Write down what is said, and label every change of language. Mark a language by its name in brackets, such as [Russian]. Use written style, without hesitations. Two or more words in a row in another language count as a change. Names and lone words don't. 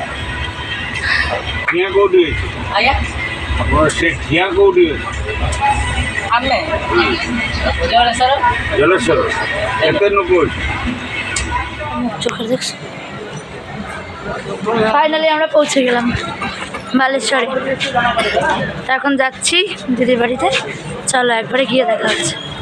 [Odia] ଠିଆ କୋଉଠି ଅଛି? ଆଜ୍ଞା ଆପଣ ସେ ଠିଆ କୋଉଠି ଅଛି? ଆମେ ଜଳେଶ୍ୱର। ଜଳେଶ୍ୱର କେତେ ଲୋକ ଅଛି? [Bangla] চোখের দেখছি। ফাইনালি আমরা পৌঁছে গেলাম বালেশ্বরে। তো এখন যাচ্ছি দিদির বাড়িতে। চলো একবারে গিয়ে দেখা হচ্ছে।